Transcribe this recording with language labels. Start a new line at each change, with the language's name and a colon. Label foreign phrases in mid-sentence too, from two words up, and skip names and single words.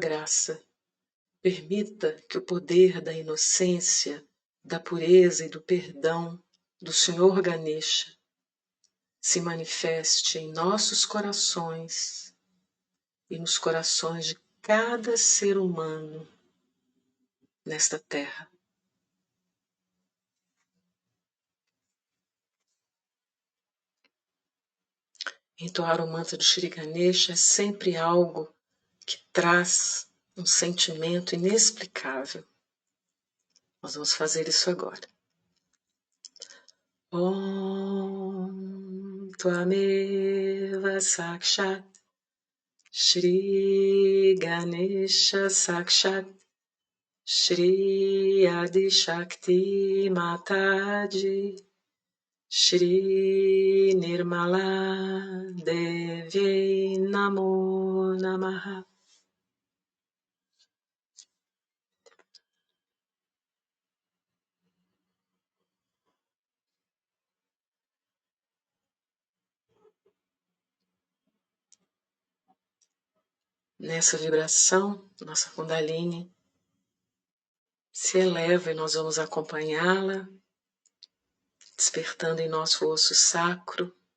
Portuguese: graça, permita que o poder da inocência, da pureza e do perdão do Senhor Ganesha se manifeste em nossos corações e nos corações de cada ser humano nesta terra. Entoar o mantra do Shri Ganesha é sempre algo que traz um sentimento inexplicável. Nós vamos fazer isso agora.
Sanskrit: ॐ त्वमेव साक्षात् श्री गणेश साक्षात् श्री आदि शक्ति माताजी श्री निर्मला देवी नमो नमः.
Portuguese: Nessa vibração, nossa Kundalini se eleva e nós vamos acompanhá-la, despertando em nosso osso sacro,